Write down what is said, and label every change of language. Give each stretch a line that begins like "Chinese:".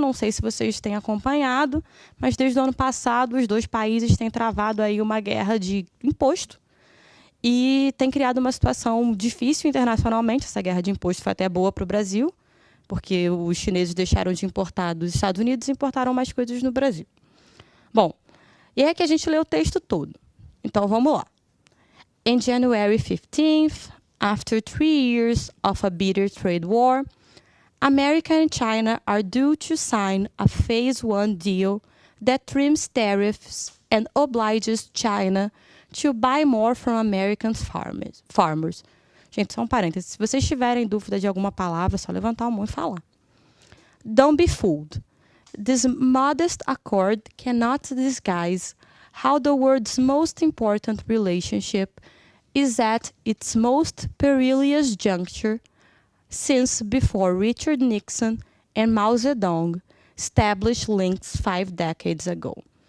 Portuguese: Não sei se vocês têm acompanhado, mas desde o ano passado os dois países têm travado aí uma guerra de imposto e tem criado uma situação difícil internacionalmente. Essa guerra de imposto foi até boa para o Brasil, porque os chineses deixaram de importar dos Estados Unidos e importaram mais coisas no Brasil. Bom, e é que a gente lê o texto todo. Então, vamos lá.
English: In January 15th, after 3 years of a bitter trade war, America and China are due to sign a Phase 1 deal that trims tariffs and obliges China to buy more from American farmers.
Portuguese: Gente, só um parênteses. Se vocês tiverem dúvida de alguma palavra, é só levantar a mão e falar.
English: Don't be fooled. This modest accord cannot disguise how the world's most important relationship is at its most perilous juncture since before Richard Nixon and Mao Zedong established links 5 decades ago.